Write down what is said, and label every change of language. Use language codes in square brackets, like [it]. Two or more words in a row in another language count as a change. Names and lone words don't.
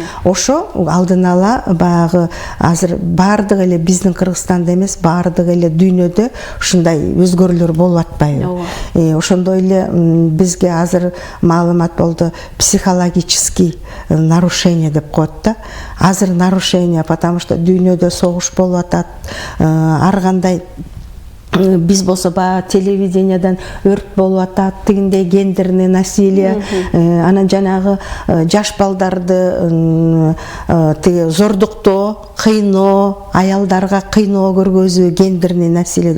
[ky] Ошо алдын ала баягы азыр бардык эле биздин Кыргызстанда эмес, бардык эле дүйнөдө ушундай өзгөрүүлөр болуп атпайбы? Ошондой эле бизге азыр маалымат болду, [ru] психологический нарушение [ky] деп коет да. Азыр [ru] нарушение, потому что [ky] дүйнөдө согуш болуп атат, ар кандай биз болсо баягы телевидениядан өрт болуп атат, тигиндей [ru] гендерный насилие, [ky] анан жанагы жаш балдарды тиги зордуктоо, кыйноо, аялдарга кыйноо көргөзүү, [ru] гендерный насилие.